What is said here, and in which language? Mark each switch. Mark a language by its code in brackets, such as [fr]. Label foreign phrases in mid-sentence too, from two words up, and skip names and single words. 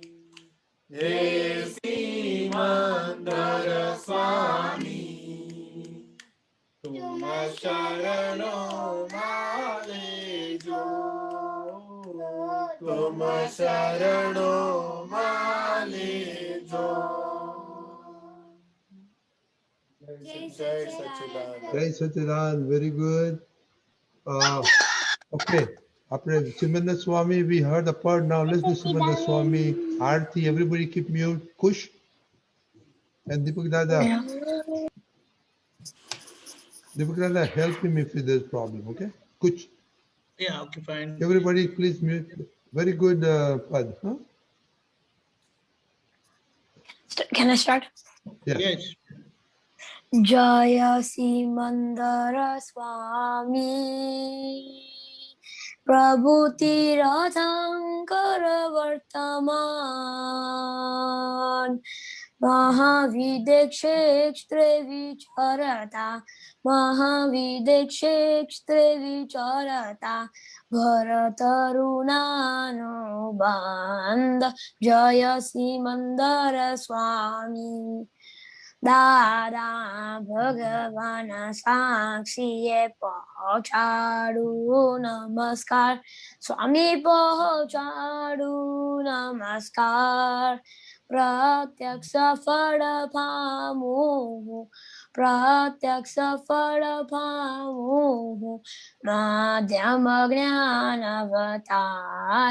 [gu] હે સિમંદર સ્વામી, તુમ શરણોમાં લેજો. તુમ શરણોમાં લેજો. જય સચ્ચિદાનંદ. જય સચ્ચિદાનંદ, [en] very good. Okay, after Simandhar Swami, we heard the part. Now let's do Simandhar Swami. Aarti, everybody keep mute. Kush and Deepak Dada. Deepak Dada, help him if there's problem, okay? Kuch. Yeah, okay, fine. Everybody please mute. Very good, Pad. Huh? Can I start? Yeah. Yes. [gu] જય સીમંધર સ્વામી, પ્રભુ તીર્થંકર વર્તમાન, મહાવિદેહક્ષેત્રે વિચરતા, મહાવિદેહક્ષેત્રે વિચરતા, ભરતારુણનો બંધા, જય સીમંધર સ્વામી. દાદા ભગવાન સાક્ષીએ પહોંચાડું નમસ્કાર, સ્વામી પહોંચાડું નમસ્કાર. પ્રત્યક્ષ ફળ પામું, પ્રત્યક્ષ ફળ પામું, માધ્યમ જ્ઞાન અવતાર.